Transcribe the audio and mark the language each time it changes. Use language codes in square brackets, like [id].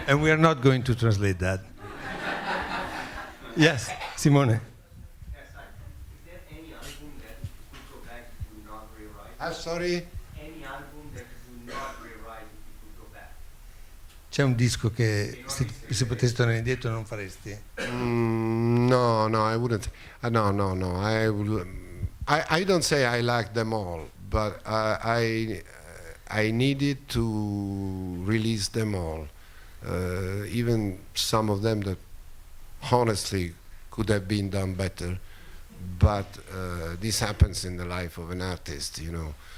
[en] And we are not going to translate that. Yes, Simone. Yes, hi. Is there any album that you could go back if you would not rewrite? I'm sorry. Any album that you would not rewrite if you could go back? [it] C'è un disco che se potessi tornare indietro non faresti? [en] No, I wouldn't. No. I don't say I like them all, but I needed to release them all. Even some of them that honestly could have been done better, but this happens in the life of an artist, you know.